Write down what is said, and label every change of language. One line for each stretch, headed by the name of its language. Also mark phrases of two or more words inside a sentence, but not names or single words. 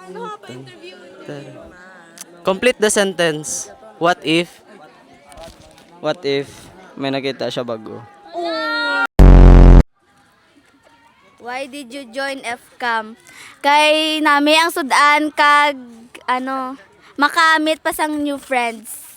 English: Complete the sentence. What if
Hiligaynon: may nakita siya bago?
English: Why did you join FCAM?
Hiligaynon: Kay nami ang sudan kag makamit pa sang
English: new friends.